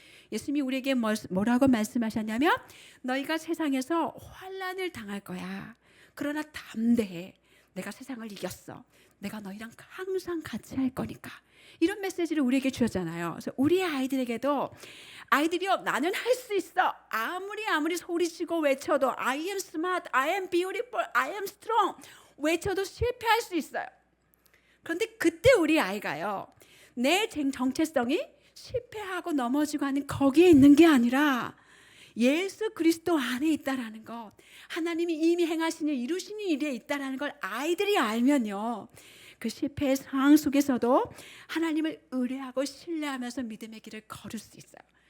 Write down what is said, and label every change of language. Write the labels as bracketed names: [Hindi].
[Korean] 예수님이 우리에게 뭐라고 말씀하셨냐면 너희가 세상에서 환난을 당할 거야. 그러나 담대해. 내가 세상을 이겼어. 내가 너희랑 항상 같이 할 거니까. 이런 메시지를 우리에게 주셨잖아요. 그래서 우리 아이들에게도 아이들이요, 나는 할 수 있어. 아무리 소리치고 외쳐도 [English] I am smart, I am beautiful, I am strong [Korean] 외쳐도 실패할 수 있어요. 그런데 그때 우리 아이가요, 내 정체성이 실패하고 넘어지고 하는 거기에 있는 게 아니라 예수 그리스도 안에 있다라는 것, 하나님이 이미 행하신 일, 이루신 일에 있다라는 걸 아이들이 알면요, 그 실패의 상황 속에서도 하나님을 의뢰하고 신뢰하면서 믿음의 길을 걸을 수 있어요.